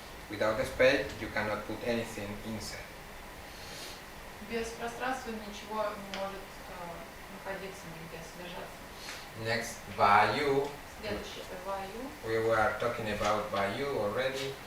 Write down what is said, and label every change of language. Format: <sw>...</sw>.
<en>Without the space, you cannot put anything inside.</en> <ru>Без пространства ничего не может находиться нигде, содержаться.</ru> <en>Next, Vayu.</en> <ru>Следующее это ваю.</ru> <en>We were talking about Vayu already.</en>